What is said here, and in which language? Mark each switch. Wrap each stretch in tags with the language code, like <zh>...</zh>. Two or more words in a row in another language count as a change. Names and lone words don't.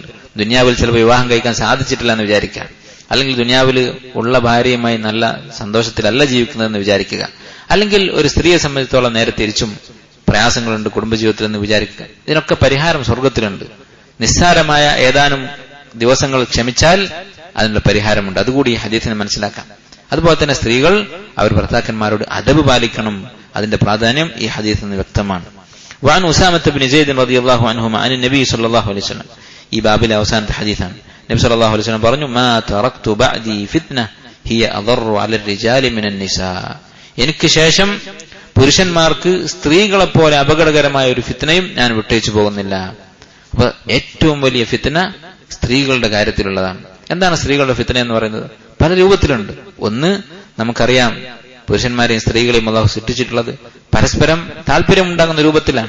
<ml>ദുനിയാവിൽ ചിലപ്പോൾ വിവാഹം കഴിക്കാൻ സാധിച്ചിട്ടില്ല എന്ന് വിചാരിക്കുക, അല്ലെങ്കിൽ ദുനിയാവിൽ ഉള്ള ഭാര്യയുമായി നല്ല സന്തോഷത്തിലല്ല ജീവിക്കുന്നതെന്ന് വിചാരിക്കുക, അല്ലെങ്കിൽ ഒരു സ്ത്രീയെ സംബന്ധിച്ചോളം നേരെ തിരിച്ചും പ്രയാസങ്ങളുണ്ട് കുടുംബജീവിതത്തിൽ എന്ന് വിചാരിക്കുക. ഇതിനൊക്കെ പരിഹാരം സ്വർഗത്തിലുണ്ട്. നിസ്സാരമായ ഏതാനും ദിവസങ്ങൾ ക്ഷമിച്ചാൽ അതിനുള്ള പരിഹാരമുണ്ട്. അതുകൂടി ഈ ഹദീസിനെ മനസ്സിലാക്കാം. അതുപോലെ തന്നെ സ്ത്രീകൾ അവർ ഭർത്താക്കന്മാരോട് അദബ് പാലിക്കണം. അതിന്റെ പ്രാധാന്യം ഈ ഹദീസിൽ നിന്ന് വ്യക്തമാണ്.</ml> <ar>وعن أسامة بن زيد رضي الله عنهما عن النبي صلى الله عليه وسلم,</ar> <ml>ഈ ബാബിലെ അവസാനത്തെ ഹദീസാണ്.</ml> <ar>النبي صلى الله عليه وسلم പറഞ്ഞു ما تركت بعدي فتنة هي أضر على الرجال من النساء,</ar> <ml>എനിക്ക് ശേഷം പുരുഷന്മാർക്ക് സ്ത്രീകളെ പോലെ അപകടകരമായ ഒരു ഫിത്നയും ഞാൻ വിട്ടേച്ചു പോകുന്നില്ല. അപ്പൊ ഏറ്റവും വലിയ ഫിത്ന സ്ത്രീകളുടെ കാര്യത്തിലുള്ളതാണ്. എന്താണ് സ്ത്രീകളുടെ ഫിത്ന എന്ന് പറയുന്നത്? പല രൂപത്തിലുണ്ട്. ഒന്ന്, നമുക്കറിയാം പുരുഷന്മാരെയും സ്ത്രീകളെയും അല്ലാഹു സൃഷ്ടിച്ചിട്ടുള്ളത് പരസ്പരം താല്പര്യമുണ്ടാകുന്ന രൂപത്തിലാണ്.</ml>